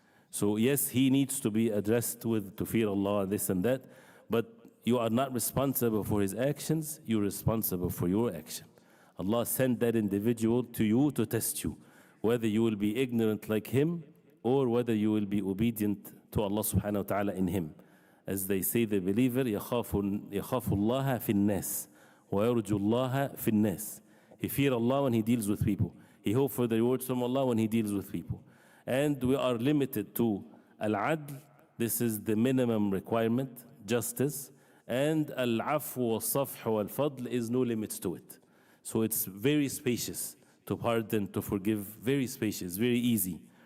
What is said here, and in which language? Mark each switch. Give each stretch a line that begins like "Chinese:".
English: So yes, he needs to be addressed with to fear Allah, this and that, but you are not responsible for his actions, you're responsible for your action. Allah sent that individual to you to test you. whether you will be ignorant like him or whether you will be obedient to Allah subhanahu wa ta'ala in him. As they say, the believer,
Arabic: يَخَافُ اللَّهَ فِي النَّاسِ وَيَرْجُو اللَّهَ فِي النَّاسِ.
English: He fears Allah when he deals with people. He hopes for the rewards from Allah when he deals with people. And we are limited to al-adl. This is the minimum requirement, justice. And al-afw wal-safh wal-fadl is no limits to it. So it's very spacious to pardon, to forgive, very spacious, very easy.